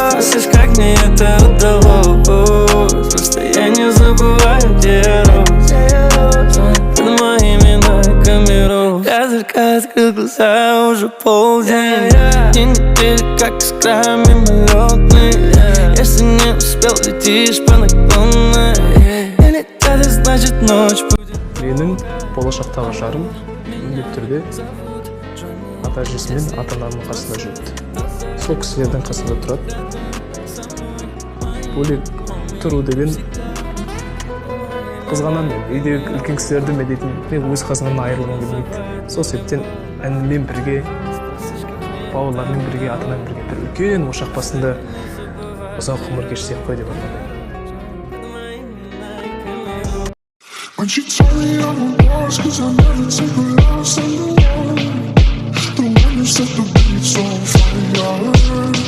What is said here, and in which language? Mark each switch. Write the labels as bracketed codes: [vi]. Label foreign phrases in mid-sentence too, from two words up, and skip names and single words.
[ru] Спросишь, как мне это удалось, просто я не забываю, где я рос. Под моими лайками рос. Я только открыл глаза, уже полдень. Дни недели, как искра мимолетный. Если не успел, летишь по наклонной. Или это значит ночь будет. [kk] Менің болашақтағы жарым міндетті түрде ата әжесі мен ата анамның қасында жүрді. Сол кісілердің қасында тұрады. Бөлек тұру деген қызғанамын мен. Үйдегі үлкен кісілерді мен дейтін, мен өз қасымнан айырылғым келмейді. Сол себептен әніммен бірге, бауырлармен бірге, ата-анаммен бірге бір үлкен ошақ басында ұзақ ғұмыр кешсек қой деп ойлаймын. [en] When she told me I won't pause, 'cause I never take a loss. I'm the one who set the beats on fire.